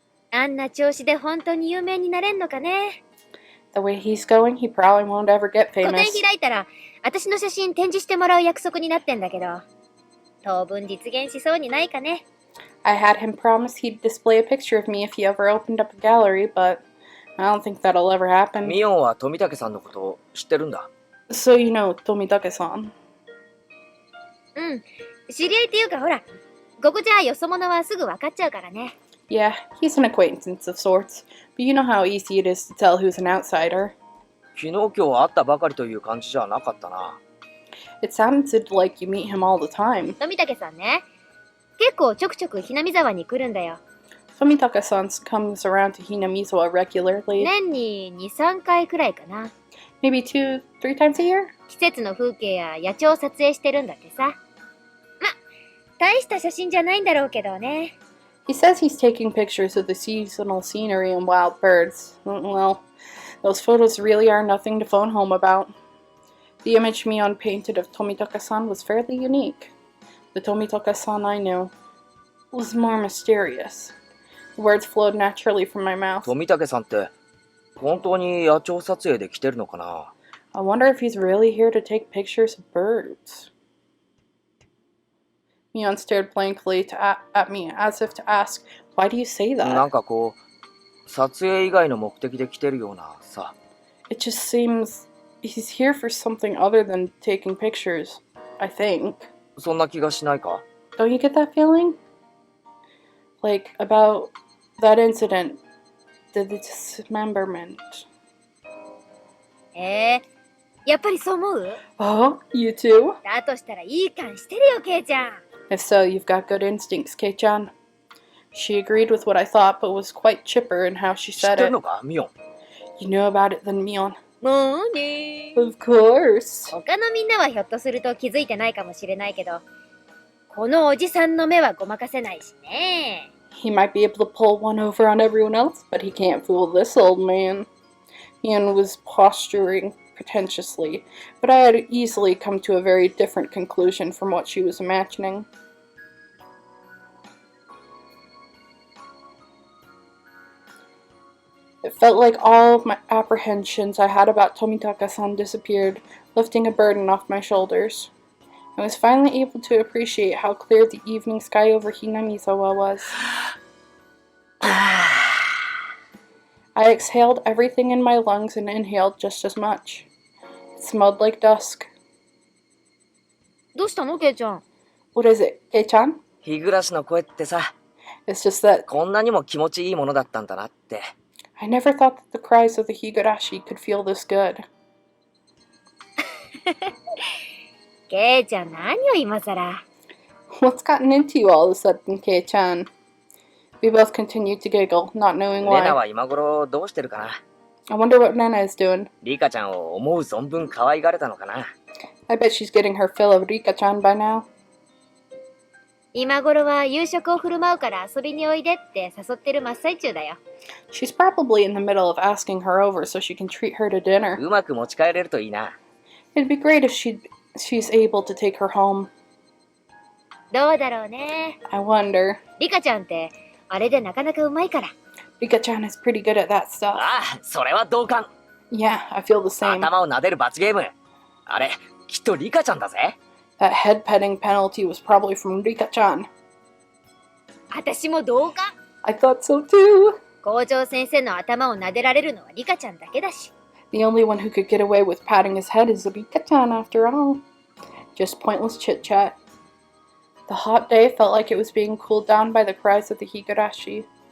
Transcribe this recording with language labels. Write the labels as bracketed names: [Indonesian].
[Japanese] あんな調子で本当に有名になれんのかね。 [English] The way he's going, he probably won't ever get [Japanese] 個展 [English] famous. [Japanese] 開いたら、私の写真展示してもらう約束になってんだけど、当分実現しそうにないかね。 [English] I had him promise he'd display a picture of me if he ever opened up a gallery, but I don't think that'll ever happen. [Japanese] ミオンは富武さんのことを知ってるんだ。 [English] So you know Tomitake-san. [Japanese] うん。知り合いっていうかほら、ここじゃよそ者はすぐ分かっちゃうからね。 [English] Yeah, he's an acquaintance of sorts, but you know how easy it is to tell who's an outsider. [Japanese] 昨日今日会ったばかりという感じじゃなかったな。 [English] It sounded like you meet him all the time. [Japanese] 富武さんね、結構ちょくちょくひなみ沢に来るんだよ。 [English] Tomitake-san comes around to Hinamizawa regularly. [Japanese] 年に2、3回くらいかな。 [English] Maybe 2, 3 times a year? [Japanese] 季節の風景や野鳥を撮影してるんだってさ。ま、大した写真じゃないんだろうけどね。 [English] He says he's taking pictures of the seasonal scenery and wild birds. Well, those photos really are nothing to phone home about. The image Mion painted of Tomitake-san was fairly unique. The Tomitake-san I knew was more mysterious. The words flowed naturally from my mouth. [Japanese] 富武さんって本当に野鳥撮影で来てるのかな。 [English] I wonder if he's really here to take pictures of birds. Mion stared blankly at me as if to ask, why do you say [Japanese] なん [English] that? [Japanese] かこう撮影以外の目的で来てるようなさ。 [English] It just seems he's here for something other than taking pictures, I think. [Japanese] そんな気がしないか。 [English] Don't you get that feeling? Like, about that incident, the dismemberment. [Japanese] やっぱりそう思う？ [English] Oh, you too? [Japanese] だとしたらいい感してるよ、ケイちゃん。 [English] If so, you've got good instincts, Kei-chan. She agreed with what I thought, but was quite chipper in how she [Japanese] 知っ [English] said [Japanese] てる [English] it. [Japanese] のか、ミオン。 [English] You knew about it then, Mion. [Japanese] もうね。 [English] Of course. [Japanese] 他のみんなはひょっとすると気づいてないかもしれないけど、このおじさんの目はごまかせないしね。 [English] He might be able to pull one over on everyone else, but he can't fool this old man. Mion was posturing pretentiously, but I had easily come to a very different conclusion from what she was imagining. It felt like all of my apprehensions I had about Tomitake-san disappeared, lifting a burden off my shoulders. I was finally able to appreciate how clear the evening sky over Hinamizawa was. I exhaled everything in my lungs and inhaled just as much. It smelled like dusk. [Japanese] どうしたの、ケイちゃん？ [English] What is it, Kei-chan? [Japanese] 日暮らしの声ってさ、 [English] It's just that [Japanese] こんなにも気持ちいいものだったんだなって。 [English] I never thought that the cries of the Higurashi could feel this good. [Japanese] ケイちゃん、何を今さら。 [English] What's gotten into you all of a sudden, Kei-chan? We both continued to giggle, not knowing [Japanese] レナ [English] why. [Japanese] は今頃どうしてるかな。 [English] I wonder what Nena is doing. [Japanese] リカちゃんを思う存分可愛がれたのかな。 [English] I bet she's getting her fill of Rika-chan by now. [Japanese] 今頃は夕食を振る舞うから遊びにおいでって誘ってる真っ最中だよ。 [English] She's probably in the middle of asking her over so she can treat her to dinner. [Japanese] うまく持ち帰れるといいな。 [English] It'd be great if she's able to take her home. [Japanese] どうだろうね。 [English] I wonder. [Japanese] リカちゃんってあれでなかなかうまいから。 [English] Rika-chan is pretty good at that stuff. [Japanese] ああ、それは同感。 [English] Yeah, I feel the same. [Japanese] 頭を撫でる罰ゲーム。あれ、きっとリカちゃんだぜ。 [English] That head petting penalty was probably from Rika-chan. [Japanese] 私も同感。 [English] I thought so too. [Japanese] 校長先生の頭を撫でられるのはリカちゃんだけだし。 [English] The only one who could get away with patting his head is Rika-chan after all. Just pointless chit-chat. The hot day felt like it was being cooled down by the cries of the Higurashi.